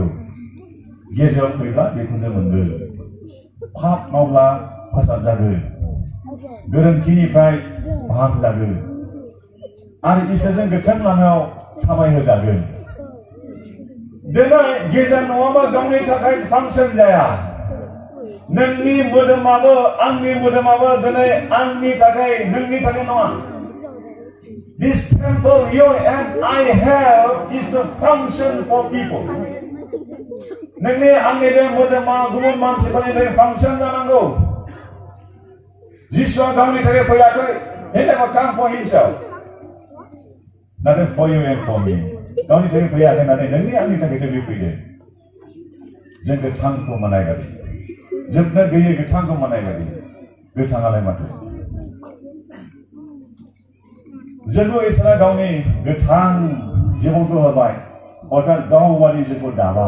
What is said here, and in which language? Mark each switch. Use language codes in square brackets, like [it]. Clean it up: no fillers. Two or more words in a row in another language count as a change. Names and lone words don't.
[brx] गेजेराव फैब्ला बेखौ जों मोनगोन. पाप मावब्ला फोसाबजागोन, गोरोन्थिनिफ्राय फाहामजागोन आरो इसोरजों गोथों लामायाव थाबायहोजागोन. दिनै गेजेर नङाबा गावनि थाखाय फांसन जाया. नोंनि मोदोमाबो आंनि मोदोमाबो दिनै आंनि थाखाय नोंनि थाखाय नङा. [en] This temple you and I have is the function for people. [brx] नोंनि आंनि बे मोदोमा गुबुन मानसिफोरनि थाखाय फांसन जानांगौ. जिसुआ गावनि थाखाय फैयाखै. [en] He never come for himself. Not for you and for me. [brx] गावनि थाखाय फैयाखै नाथाय नोंनि आंनि थाखाय जों फैदों. जों गोथांखौ मोननाय बायदि, जोबनो गैयै गोथांखौ मोननाय बायदि. गोथाङालाय माथो? जोंबो इसोरा गावनि गोथां जिबनखौ होबाय, अर्थात गावबादि जोंखौ दाबाय.